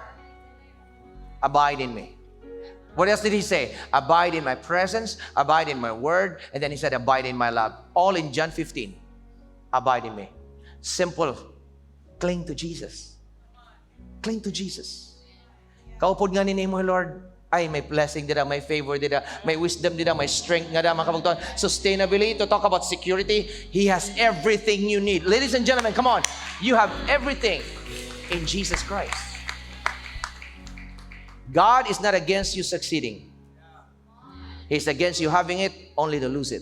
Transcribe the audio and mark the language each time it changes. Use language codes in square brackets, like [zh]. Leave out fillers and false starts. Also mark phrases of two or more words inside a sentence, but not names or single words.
[en] Abide in me. What else did He say? Abide in my presence, abide in my word, and then He said, abide in my love. All in John 15. Abide in me. Simple. Cling to Jesus. Cling to Jesus. [hil] Kaupod nga ni mo, Lord, ay may blessing dida, may favor dida, may wisdom dida, may strength nga da, mga kabugtuhan. [en] Sustainability, to talk about security, He has everything you need. Ladies and gentlemen, come on. You have everything in Jesus Christ. God is not against you succeeding. He's against you having it only to lose it.